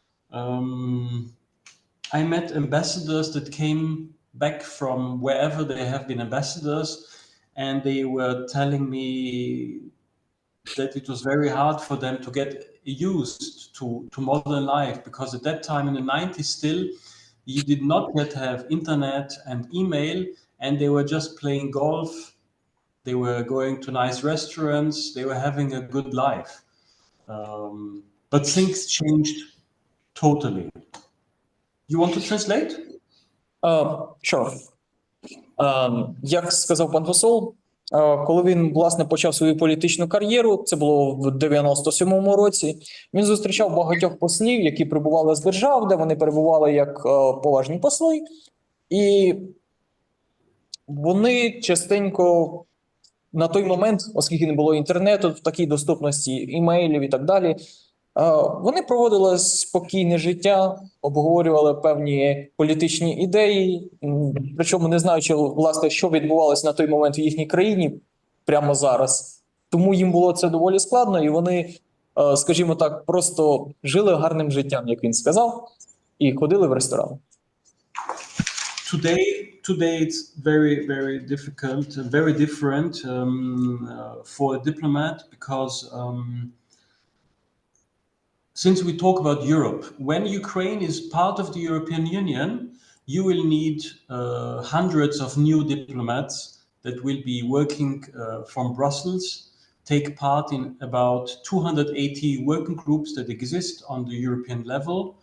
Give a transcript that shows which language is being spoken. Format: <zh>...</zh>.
<en>I met ambassadors that came back from wherever they have been ambassadors, and they were telling me that it was very hard for them to get used to modern life, because at that time in the 90s still, you did not yet have internet and email, and they were just playing golf, they were going to nice restaurants, they were having a good life. But things changed totally. You want to translate? Sure.</en> <uk>Як сказав пан посол, коли він, власне, почав свою політичну кар'єру, це було в 97-му році, він зустрічав багатьох послів, які прибували з держав, де вони перебували як поважні посли, і вони частенько на той момент, оскільки не було інтернету, в такій доступності імейлів і так далі, Вони проводили спокійне життя, обговорювали певні політичні ідеї, причому не знаючи, власне, що відбувалося на той момент в їхній країні прямо зараз. Тому їм було це доволі складно, і вони, скажімо так, просто жили гарним життям, як він сказав, і ходили в ресторан.</uk> <en>Today it's very difficult, very different for a diplomat because since we talk about Europe, when Ukraine is part of the European Union, you will need hundreds of new diplomats that will be working from Brussels, take part in about 280 working groups that exist on the European level.</en>